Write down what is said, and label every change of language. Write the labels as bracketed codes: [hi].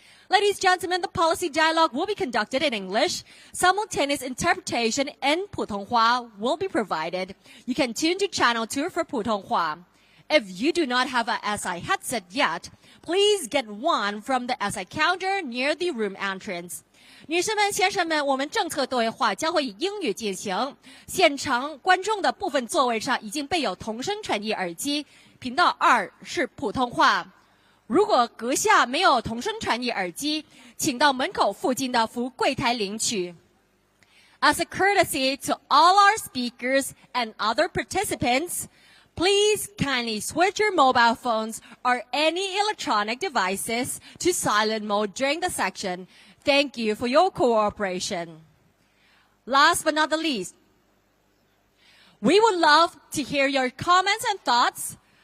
[en] Ladies and gentlemen, the policy dialogue will be conducted in English. Simultaneous interpretation in Putonghua will be provided. You can tune to Channel 2 for Putonghua. If you do not have a SI headset yet, please get one from the SI counter near the room entrance. [zh] 女士们、先生们，我们政策多元化将会以英语进行。现场观众的部分座位上已经备有同声传译耳机，频道2是普通话。如果阁下没有同声传译耳机，请到门口附近的服务柜台领取。 [en] As a courtesy to all our speakers and other participants, please kindly switch your mobile phones or any electronic devices to silent mode during the section. Thank you for your cooperation. Last but not the least, we would love to hear your comments and thoughts.